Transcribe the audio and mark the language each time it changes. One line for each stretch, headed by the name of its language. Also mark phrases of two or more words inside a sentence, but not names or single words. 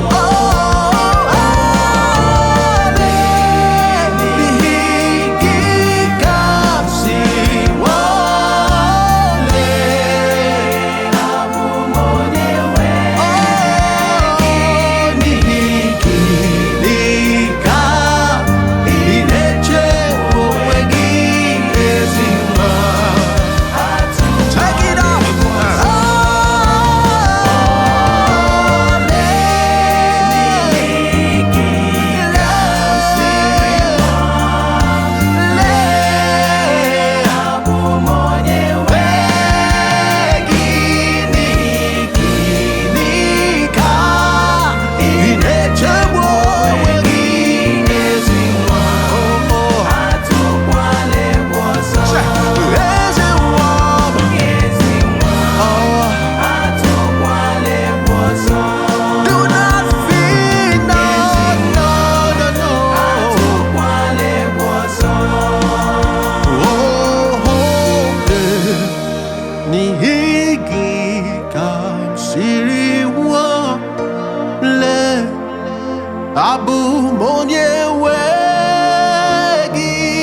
Igbo: Oh, oh, lee, n'ihi gị ka m siri nwale, abụ m onye nwe gị. N'ihi gị, n'ihi ka ị na-echegbu onwe gị, ezi nwa.
English: Take it up.
Igbo: Oh, lee, n'ihi gị, lee, abụ m onye nwe gị. N'ihi gị, n'ihi ka ị na-echegbu onwe gị, ezi nwa. Oh, oh. Ezi nwa. Oh.
English: Do not fear, no, no, no, no.
Igbo: Oh, oh, eh, n'ihi gị ka m siri nwale, abụ m onye nwe gị.